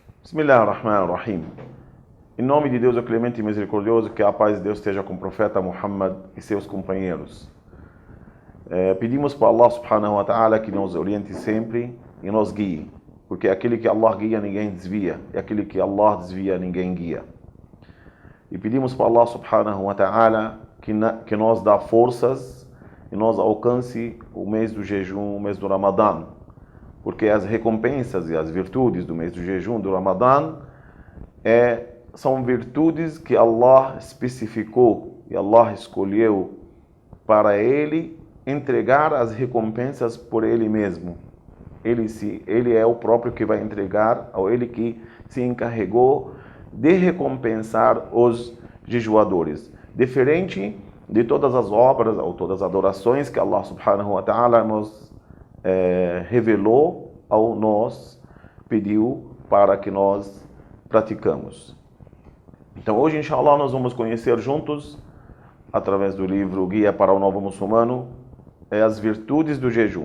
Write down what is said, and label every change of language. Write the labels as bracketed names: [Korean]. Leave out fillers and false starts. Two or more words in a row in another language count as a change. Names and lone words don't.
[Portuguese] Bismillahirrahmanirrahim. Em nome de Deus, o clemente e misericordioso, que a paz de Deus esteja com o profeta Muhammad e seus companheiros. Pedimos para [Arabic] الله سبحانه وتعالى [Portuguese] que nos oriente sempre e nos guie, porque aquele que Allah guia, ninguém desvia, e aquele que Allah desvia, ninguém guia. E pedimos para [Arabic] الله سبحانه وتعالى [Portuguese] que nos dá forças e nos alcance o mês do jejum, o mês do Ramadã, porque as recompensas e as virtudes do mês do jejum, do Ramadã, são virtudes que Allah especificou e Allah escolheu para ele entregar as recompensas por ele mesmo. Ele é o próprio que vai entregar, ou ele que se encarregou de recompensar os jejuadores. Diferente de todas as obras ou todas as adorações que [Arabic] الله سبحانه وتعالى [Portuguese] nos revelou ou nos pediu para que nós praticamos. Então hoje, inshallah, nós vamos conhecer juntos, através do livro Guia para o Novo Muçulmano, as virtudes do jejum.